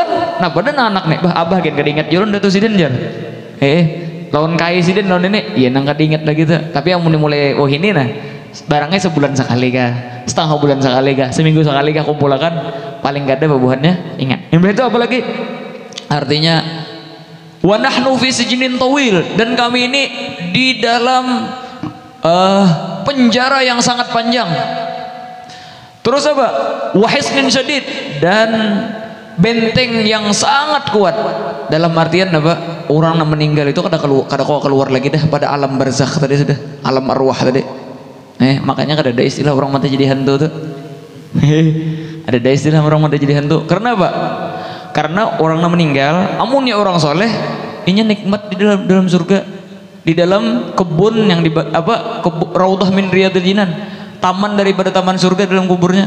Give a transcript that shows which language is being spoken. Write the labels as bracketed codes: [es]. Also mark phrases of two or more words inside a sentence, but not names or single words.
[bjn] Nah, pada anak nih, abah kan kada ingat juron datu sidin jar. Lawan kai sidin lawan ini, iya nang kada ingat lagi tuh. [id] Tapi yang mulai ini nah, barangnya sebulan sekali kah, setengah bulan sekali kah, seminggu sekali kah kumpulkan, paling kada bubuhannya ingat. Yang itu apa lagi? Artinya [ar] ونحن في سجن طويل, [id] dan kami ini di dalam penjara yang sangat panjang. Terus apa? [ar] وحصن شديد, [id] dan benteng yang sangat kuat. Dalam artian apa? Orang yang meninggal itu kada keluar lagi dah pada alam barzakh tadi sudah, alam arwah tadi. Makanya kada ada istilah orang mati jadi hantu tuh. Ada istilah orang mati jadi hantu. Karena apa? Karena orang yang meninggal, amunnya orang soleh, inya nikmat di dalam surga, di dalam kebun yang [ar] روضة من رياض الجنان, [id] taman daripada taman surga dalam kuburnya.